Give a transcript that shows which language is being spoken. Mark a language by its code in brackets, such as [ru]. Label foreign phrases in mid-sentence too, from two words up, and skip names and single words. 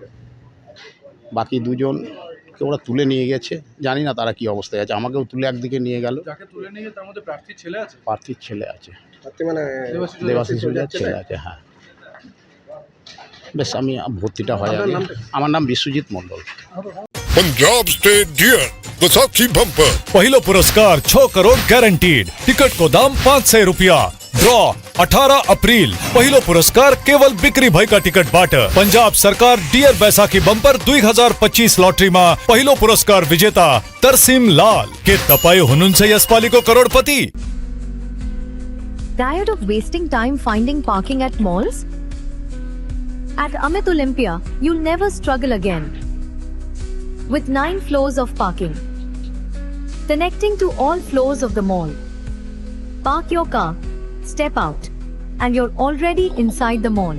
[bn] বাকি 2 জনকে ওরা তুলে নিয়ে গেছে, জানি না তারা কি অবস্থায় আছে। আমাকেও তুলে একদিকে নিয়ে গেল। যাকে তুলে নিয়ে তার মধ্যে প্রার্থীর ছেলে আছে? প্রার্থীর ছেলে আছে, আপনি মানে দেবাশিস ছেলে আছে। হ্যাঁ বেশ, আমি ভর্তিটা হয় আপনার আগে। নামটা? আমার নাম বিশ্বজিৎ মণ্ডল। [ne] पंजाब स्टेट डियर बैसाखी बम्पर पहिलो पुरस्कार 6 करोड़ गारंटीड। टिकट को दाम 500 रुपया। ड्रॉ 18 अप्रैल। पहिलो पुरस्कार केवल बिक्री भई का टिकट बाट। पंजाब सरकार डियर बैसाखी बम्पर 2025 लॉटरी में पहिलो पुरस्कार विजेता तरसीम लाल के तपाई हुनुहुन्छ यसपालीको करोड़पति। [en] Tired of wasting time finding parking at malls? At Amit Olympia, you'll never struggle again. With 9 floors of parking, connecting to all floors of the mall. Park your car, step out, and you're already inside the mall.